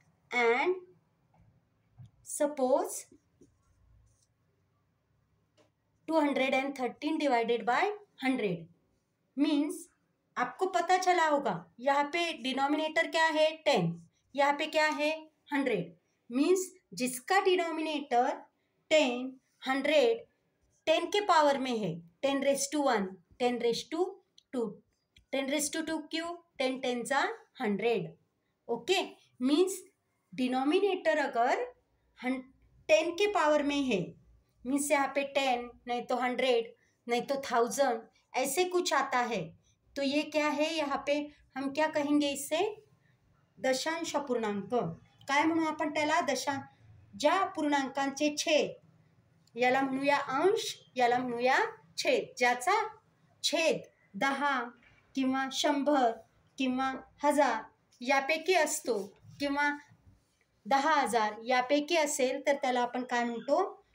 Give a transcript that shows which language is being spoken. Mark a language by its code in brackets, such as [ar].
[en] And suppose 213 divided by 100 means [hi] आपको पता चला होगा यहाँ पे डिनोमिनेटर क्या है 10, यहाँ पे क्या है 100. मीन्स जिसका डिनोमिनेटर 10, 100, 10 के पावर में है, 10⁻⁴, 10⁻², 10⁻² क्यों? 10 10 जा 100. ओके, मीन्स डिनोमिनेटर अगर 10 के पावर में है, मीन्स यहाँ पे 10 नहीं तो 100 नहीं तो 1000 ऐसे कुछ आता है, तो ये क्या है? यहाँ पे हम क्या कहेंगे इससे? [mr] दशांश अपूर्णांक. काय म्हणू आपण त्याला? ज्या अपूर्णांकांचे छेद याला म्हणूया अंश, याला म्हणूया छेद. ज्याचा छेद 10 किंवा 100 किंवा 1000 यापैकी असतो किंवा 10,000 यापैकी असेल तर त्याला आपण काय म्हणतो?